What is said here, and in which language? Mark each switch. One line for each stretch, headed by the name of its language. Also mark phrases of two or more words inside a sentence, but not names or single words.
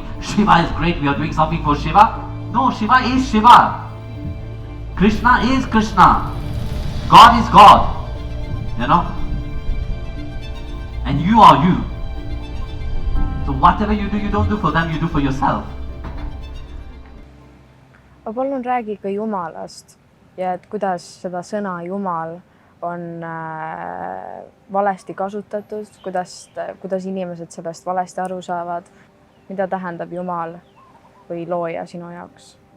English: Shiva is great, we are doing something for Shiva. No, Shiva is Shiva. Krishna is Krishna. God is God. And you are you. So whatever you do, you don't do for them, you do for yourself.
Estonian: aga palun räägi ka Jumalast ja et kuidas seda sõna Jumal on valesti kasutatud, kuidas inimesed sellest valesti aru saavad, mida tähendab Jumal või looja sinu jaoks?